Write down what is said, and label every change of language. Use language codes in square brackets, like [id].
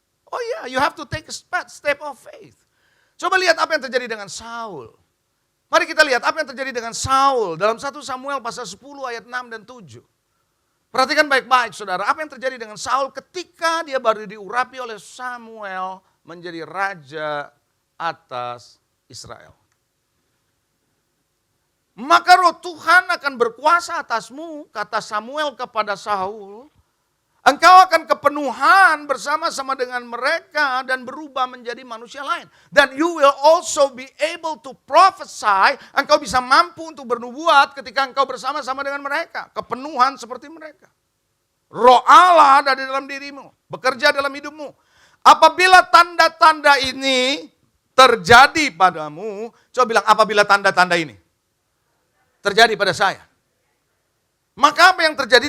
[en] Oh yeah, you have to take a step of faith. [id] Coba lihat apa yang terjadi dengan Saul. Mari kita lihat apa yang terjadi dengan Saul dalam 1 Samuel pasal 10 ayat 6 dan 7. Perhatikan baik-baik saudara, apa yang terjadi dengan Saul ketika dia baru diurapi oleh Samuel menjadi raja atas Israel. Maka roh Tuhan akan berkuasa atasmu, kata Samuel kepada Saul. Engkau akan kepenuhan bersama-sama dengan mereka dan berubah menjadi manusia lain. Dan [en] you will also be able to prophesy. [id] Engkau bisa mampu untuk bernubuat ketika engkau bersama-sama dengan mereka. Kepenuhan seperti mereka. Roh Allah ada di dalam dirimu. Bekerja dalam hidupmu. Apabila tanda-tanda ini terjadi padamu. Coba bilang apabila tanda-tanda ini terjadi pada saya. Maka apa yang terjadi?